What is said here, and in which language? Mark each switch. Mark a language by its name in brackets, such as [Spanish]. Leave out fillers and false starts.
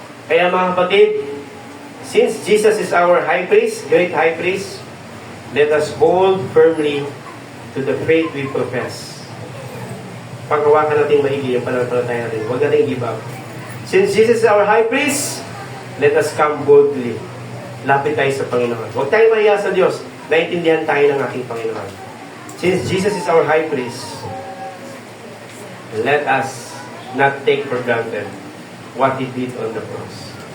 [Filipino] Kaya mga kapatid, [English] since Jesus is our high priest, great high priest, let us hold firmly to the faith we profess. [Filipino] Paghawakan natin maigi yung pananampalataya natin. Huwag natin [English] give up. Since Jesus is our high priest, let us come boldly. [Filipino] Lapit tayo sa Panginoon. Huwag tayo mahiya sa Diyos. Naintindihan tayo ng ating Panginoon. [English] Since Jesus is our high priest, let us not take for granted what He did on the cross.